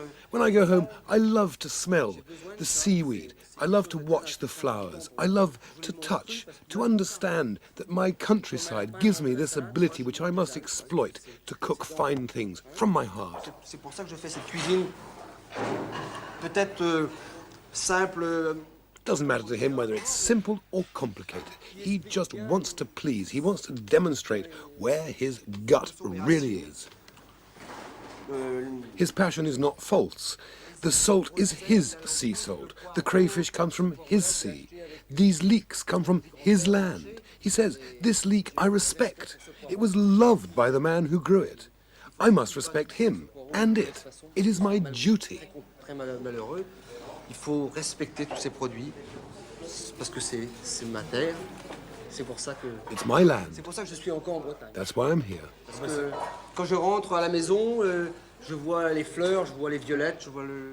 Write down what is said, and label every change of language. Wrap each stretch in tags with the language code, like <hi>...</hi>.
<en>When I go home, I love to smell the seaweed. I love to watch the flowers. I love to touch, to understand that my countryside gives me this ability which I must exploit to cook fine things from my heart.</en> <fr>C'est pour ça que je fais cette cuisine peut-être simple.</fr> <en>Doesn't matter to him whether it's simple or complicated. He just wants to please. He wants to demonstrate where his gut really is. His passion is not false. The salt is his sea salt. The crayfish comes from his sea. These leeks come from his land. He says, this leek I respect. It was loved by the man who grew it. I must respect him and it. It is my duty.</en> <fr>Très malheureux. Il faut respecter tous ces produits parce que c'est ma terre. C'est pour ça que.</fr> <en>It's my land.</en> <fr>C'est pour ça que je suis encore en Bretagne.</fr> <en>That's why I'm here.</en> <fr>Parce que quand je rentre à la maison, je vois les fleurs, je vois les violettes, je vois</fr>